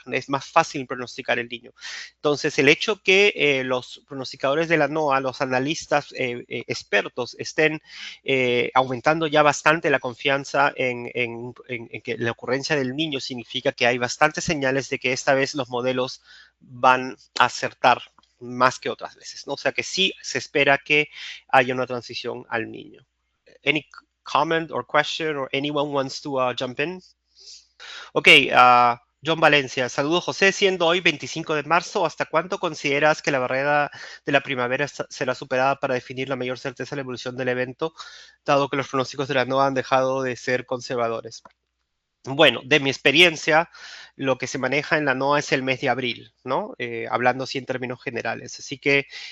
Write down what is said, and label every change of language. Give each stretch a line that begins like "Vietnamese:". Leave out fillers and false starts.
Spanish: Es más fácil pronosticar el Niño. Entonces, el hecho que los pronosticadores de la NOAA, los analistas expertos, estén aumentando ya bastante la confianza en que la ocurrencia del Niño significa que hay bastantes señales de que esta vez los modelos van a acertar más que otras veces, ¿no? O sea que sí se espera que haya una transición al Niño.
English: Any comment or question or anyone wants to jump in?
Spanish: Ok, John Valencia, saludos José, siendo hoy 25 de marzo, ¿hasta cuánto consideras que la barrera de la primavera será superada para definir la mayor certeza de la evolución del evento, dado que los pronósticos de la NOAA han dejado de ser conservadores? Bueno, de mi experiencia, lo que se maneja en la NOAA es el mes de abril, ¿no? Hablando así en términos generales. Así que